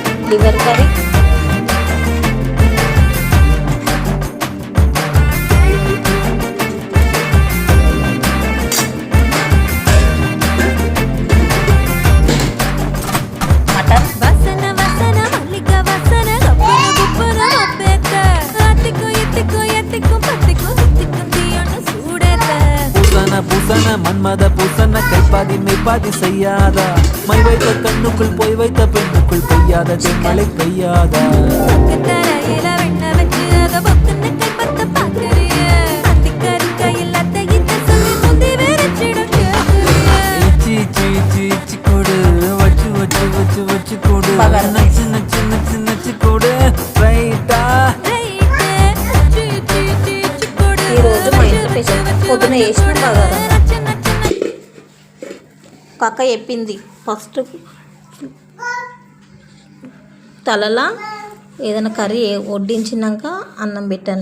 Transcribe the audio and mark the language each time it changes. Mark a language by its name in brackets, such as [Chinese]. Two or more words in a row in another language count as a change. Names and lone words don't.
[Telugu] లివర్ కర్రీ, మటన్, [Tamil] பூசன மன்மத பூசன கைப்பாதி மெய்ப்பாதி செய்யாத மை வைத்த கண்ணுக்குள் போய் வைத்த பெண்ணுக்குள் பெய்யாத தென்மழை பெய்யாதா கொடு வச்சு வச்சு வச்சு வச்சு கொடு நச்சு நச்சு நச்சு நச்சு கொடு ரைட்டா. [Telugu] ఈరోజు మా ఇంట్లో స్పెషల్ పొద్దున వేసిన బగారా. అక్క చెప్పింది ఫస్ట్ తలలా ఏదైనా కర్రీ వడ్డించినాక అన్నం పెట్టాను.